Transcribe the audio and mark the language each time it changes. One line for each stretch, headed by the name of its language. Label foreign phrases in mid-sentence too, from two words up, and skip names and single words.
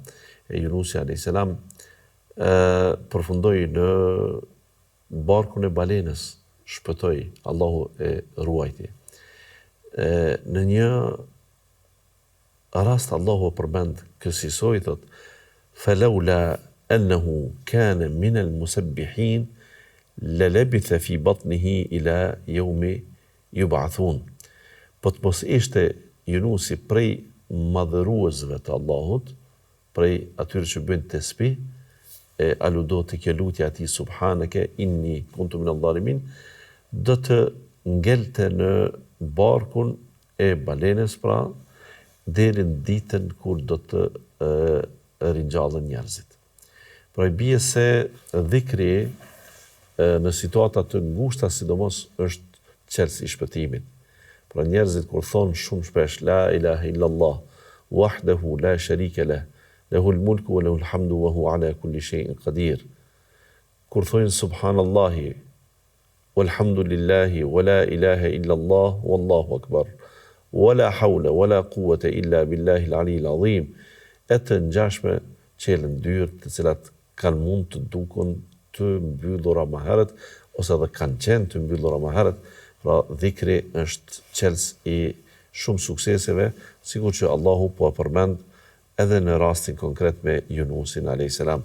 Albanian: Yunusi
Arabic: عليه السلام
Albanian: përfundoi në barkun e balenës, shpëtoi, Allahu e ruajti. Në një rast Allahu përmend kësaj, thot
Arabic: فلولا أنه كان من المسبحين للبث في بطنه إلى يوم يبعثون.
Albanian: Po të mos ishte Yunusi prej madhëruesve të Allahut, prej atyre që bëjnë tesbih, e aludo të kjo lutje atij
Arabic: سبحانك إني كنت من الظالمين,
Albanian: do të ngelte në barkun e balenës, pra deri në ditën kur do të ringjallen njerëzit. Pra i bie se dhikri në situata të ngushta sidomos është qelsi i shpëtimit. Pra njerëzit kur thonë shumë shpesh
Arabic: لا إله إلا الله وحده لا شريك له له الملك وله الحمد وهو على كل شيء قدير.
Albanian: Kur thonë
Arabic: سبحان الله والحمد لله ولا إله إلا الله والله أكبر ولا حول ولا قوة إلا بالله العلي العظيم,
Albanian: e të ngjashme qelën dyrë, të cilat kanë mund të dukun të mbyllura më herët, ose edhe kanë qenë të mbyllura më herët. Pra dhikri është qels i shumë sukseseve, sikur që Allahu po e përmend edhe në rastin konkret me Yunusin
Arabic: عليه السلام.